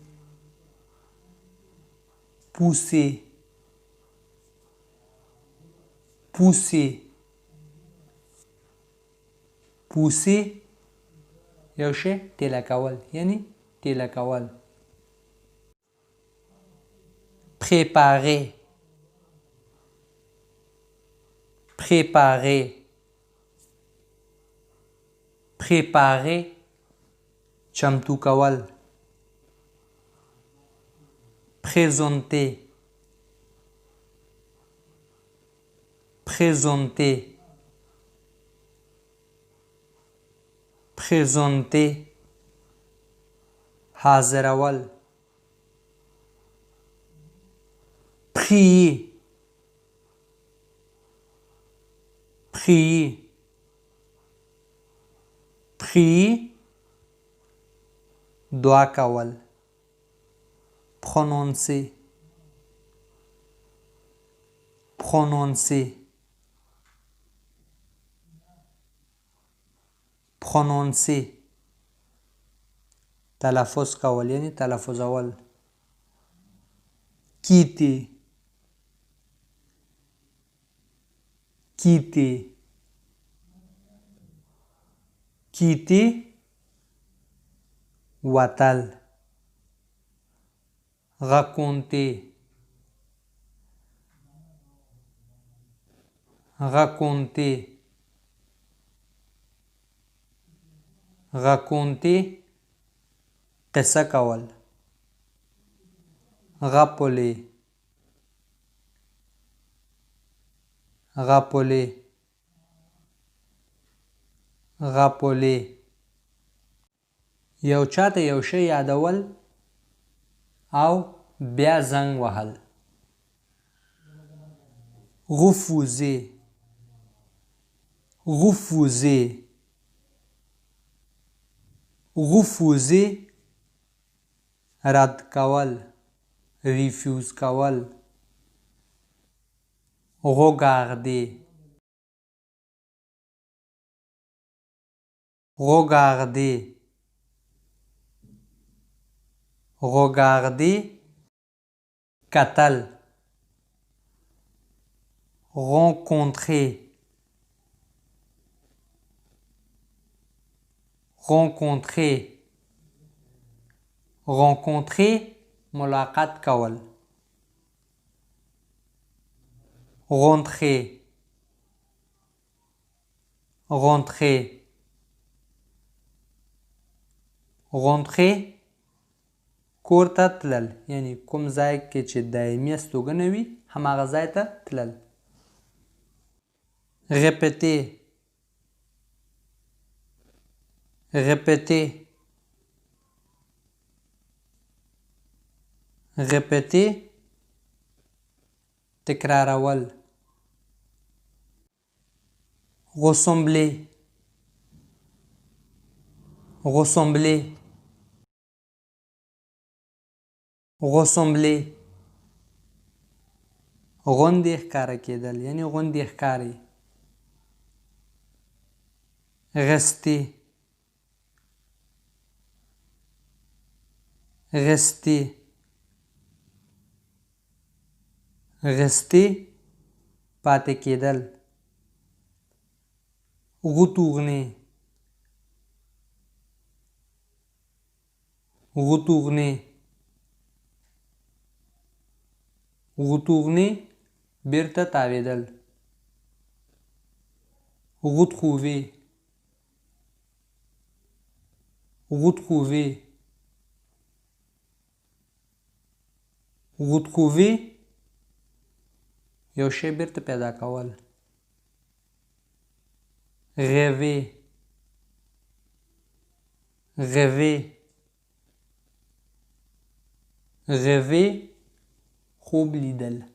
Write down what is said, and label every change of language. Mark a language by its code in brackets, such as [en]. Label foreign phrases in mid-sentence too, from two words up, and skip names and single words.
[fr] pousser, pousser, pousser [ps] یو شی ټیله کول یعنی ټیله کول. [fr] préparer, préparer, préparer [ps] چمتو کول. [fr] présenter, présenter, présenter حاضرول. prier, prier, prier [ps] دعا کول. [fr] prononcer, prononcer, prononcer [ps] تلفظ کول یعنی تلفظول. [fr] quitter, quitter, quitter وتل. raconter, raconter, raconter [ps] قصه کول. [fr] rappeler, rappeler, rappeler [ps] یو چاته یو شی یادول او بیا زنګ وهل. [fr] refuser, refuser, refuser [ps] رد کول، ریفیوز کول. [fr] regarder, regarder, regarder, کتل. rencontrer, rencontrer, rencontrer [ps] ملاقات کول. [fr] rentrer, rentrer, rentrer [ps] کور ته تلل، یعنی کوم ځای کې چې دایمي استوګنه وي هماغه ځای ته تلل. [fr] répéter, répéter, répéter تکرارول. ressembler, ressembler, ressembler [ps] غوندې ښکاره کېدل، یعنی غوندې ښکاري. [fr] rester, rester, rester [ps] پاتې کېدل. [fr] retourner, retourner, retourner [ps] بیرته تاوېدل. [fr] retrouver, retrouver, retrouver [ps] یو شی بیرته پیدا کول. [fr] rêver, rêver, rêver [ps] خوب لیدل.